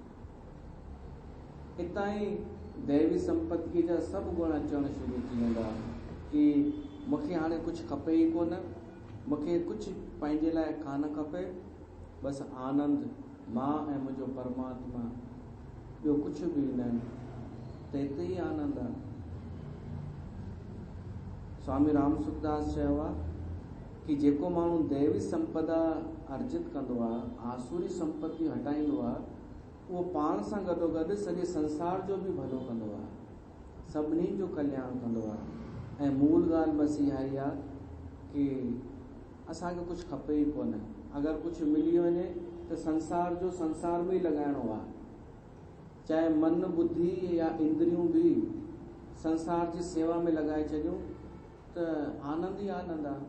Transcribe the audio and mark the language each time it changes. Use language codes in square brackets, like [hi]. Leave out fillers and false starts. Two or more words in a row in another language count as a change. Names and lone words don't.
[sd] हितां ई दैवी संपत्ति जा सभु गुण अचणु शुरू थी वेंदा कि मूंखे हाणे कुझु खपे ई कोन, मूंखे कुझु पंहिंजे लाइ कान खपे, बसि आनंद मां ऐं मुंहिंजो परमात्मा, ॿियो कुझु बि न, त हिते ई आनंद आहे। स्वामी राम सुखदास चयो आहे कि जेको माण्हू दैवी संपदा अर्जित कंदो आहे, आसुरी संपत्ति हटाईंदो आहे, उहो पाण सां गॾोगॾु सॼे संसार जो बि भलो कंदो आहे, सभिनी जो कल्याण कंदो आहे। ऐं मूल ॻाल्हि बसि इहा ई आहे कि असांखे कुझु खपे ई कोन। अगरि कुझु मिली वञे त संसार जो संसार में ई लॻाइणो आहे, चाहे मन बुद्धि या इंद्रियूं बि संसार जी सेवा में लॻाए छॾियूं त आनंद ई आनंद आहे।